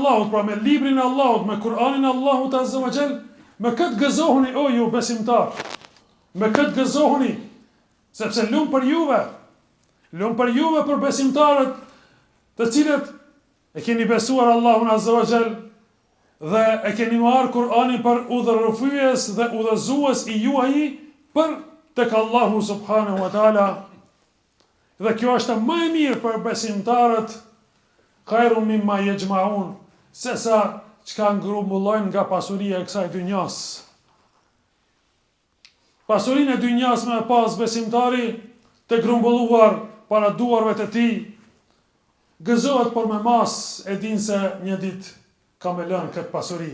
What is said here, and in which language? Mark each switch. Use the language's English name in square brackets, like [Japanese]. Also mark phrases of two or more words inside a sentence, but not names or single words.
[Albanian] Allahut, pra me librin e Allahut, me Kur'anin e Allahut [Arabic] عز وجل, [Albanian] me këtë gëzohuni o ju besimtar, me këtë gëzohuni, sepse lumë për juve për besimtarët të cilët e keni besuar Allahun [Arabic] عز وجل [Albanian] dhe e keni marrë Kur'anin për udhërrëfyes dhe udhëzues i juaj për tek Allahu [Arabic] سبحانه وتعالى. [Albanian] Dhe kjo është më e mirë për besimtarët, [Arabic] خير مما يجمعون, [Albanian] sesa çka ngrumbëllojnë nga pasuria e kësaj dynjas. Pasurinë e dynjas me pas besimtari të grumbulluar para duarve të tij, gëzohet por me mas e din se një ditë ka me lënë këtë pasuri.